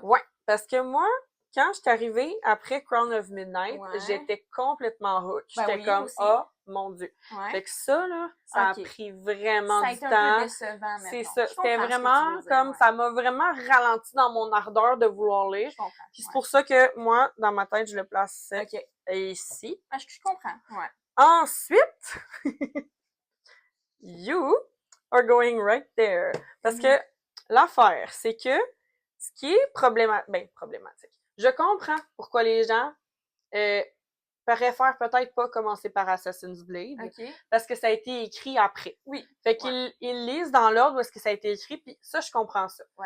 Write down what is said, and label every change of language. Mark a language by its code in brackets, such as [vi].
[fr] Ouais, parce que moi, quand je suis arrivée après Crown of Midnight, j'étais complètement hook. J'étais comme, aussi. Oh mon Dieu. Fait que ça, là, ça a pris vraiment du temps. Ça a été un peu décevant, c'est ça. C'était vraiment comme, ça m'a vraiment ralenti dans mon ardeur de vouloir lire. Puis c'est pour ça que moi, dans ma tête, je le place ici. Ah, je comprends, ouais. Ensuite, [en] you are going right there. [fr] Parce que l'affaire, c'est que ce qui est problématique. Je comprends pourquoi les gens préfèrent peut-être pas commencer par Assassin's Blade. Parce que ça a été écrit après. Oui. Fait qu'ils lisent dans l'ordre où est-ce que ça a été écrit, puis ça, je comprends ça.